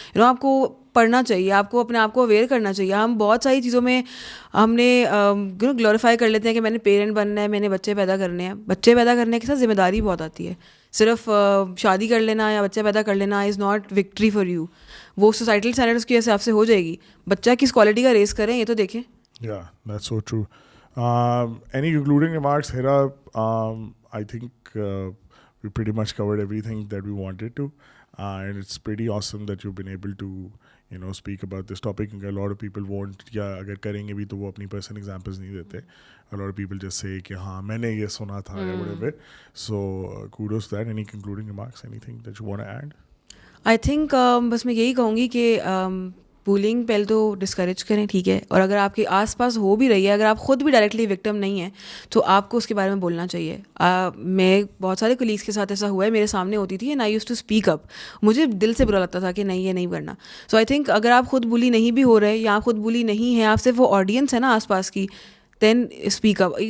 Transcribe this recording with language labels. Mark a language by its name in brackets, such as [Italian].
[Urdu] آپ کو پڑھنا چاہیے, آپ کو اپنے آپ کو اویئر کرنا چاہیے. ہم بہت ساری چیزوں میں ہم نے گلوریفائی کر لیتے ہیں کہ میں نے پیرنٹ بننا ہے, میں نے بچے پیدا کرنے ہیں. بچے پیدا کرنے کے ساتھ ذمہ داری بہت آتی ہے. صرف شادی کر لینا یا بچے پیدا کر لینا [English] Is not victory for you. [Urdu] وہ سوسائٹل اسٹینڈرڈس کے حساب سے ہو جائے گی. بچہ کس کوالٹی کا ریز کریں یہ تو دیکھیں. [English] Yeah, that's so true. Any concluding remarks, Hera? I think we pretty much covered everything that we wanted to. And it's pretty awesome that you've been able to speak about this topic. A lot of people won't, [Urdu] یا اگر کریں گے بھی تو وہ اپنی personal examples نہیں دیتے. [English] A lot of people just say [Urdu] کہ ہاں میں نے یہ سنا تھا یا whatever. [English] So kudos to that. Any concluding remarks, anything that you want to add? I think [Urdu] بس میں یہی کہوں گی کہ بولنگ پہلے تو ڈسکریج کریں, ٹھیک ہے, اور اگر آپ کے آس پاس ہو بھی رہی ہے, اگر آپ خود بھی ڈائریکٹلی وکٹم نہیں ہیں تو آپ کو اس کے بارے میں بولنا چاہیے. میں بہت سارے کولیگس کے ساتھ ایسا ہوا ہے, میرے سامنے ہوتی تھی [English] And I use to speak up. [Urdu] مجھے دل سے برا لگتا تھا کہ نہیں, یہ نہیں کرنا. [English] so I think [Urdu] اگر آپ خود بلی نہیں بھی ہو رہے یا آپ خود بلی نہیں ہیں, آپ صرف وہ آڈینس ہے نا آس پاس کی, [English] Then speak up.